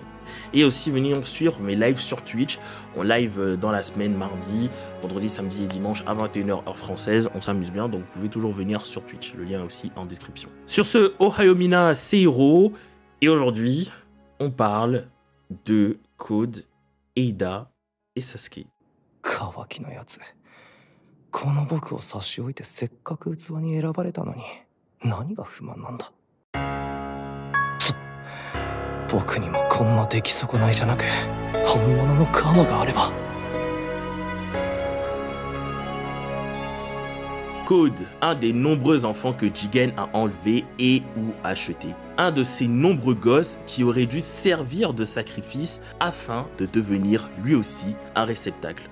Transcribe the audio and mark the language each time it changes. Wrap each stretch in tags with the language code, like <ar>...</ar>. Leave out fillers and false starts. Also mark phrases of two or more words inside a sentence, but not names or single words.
<fr>Et aussi venir suivre mes lives sur Twitch. On live dans la semaine, mardi, vendredi, samedi et dimanche à 21h heure française. On s'amuse bien, donc vous pouvez toujours venir sur Twitch. Le lien est aussi en description. Sur ce, Ohayomina Seihiro. Et aujourd'hui, on parle de Code, Eida et Sasuke.</fr> <ja>カワキのやつ. この僕を差し置いてせっかく器に選ばれたのに何が不満なんだ。僕にもこんな出来損ないじゃなく本物のカワがあれば。</ja> <fr>Code, un des nombreux enfants que Jigen a enlevé et ou acheté. Un de ces nombreux gosses qui aurait dû servir de sacrifice afin de devenir lui aussi un réceptacle.</fr>